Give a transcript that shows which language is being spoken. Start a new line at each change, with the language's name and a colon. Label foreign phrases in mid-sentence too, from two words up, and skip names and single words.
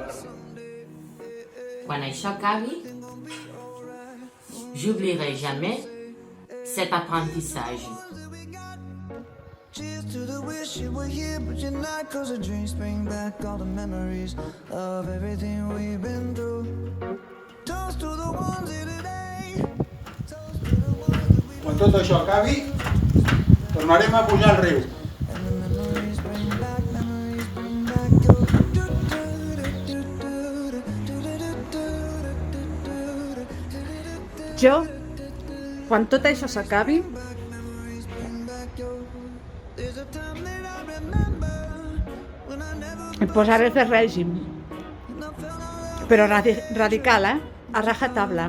Catalan: Quan això acabi,
French: j'oublierai jamais cet apprentissage.
English: Cheers to the wish you were here, but you're not. 'Cause the dreams bring back all the memories of everything we've been through. Toast to the ones here today. Toast to the ones that we.
Catalan: Quan tot això acabi, tornarem a pujar al riu.
English: And the memories bring back your.
Catalan: Jo, quan tot això s'acabi, em posaré a fer règim, però radical, a rajatabla.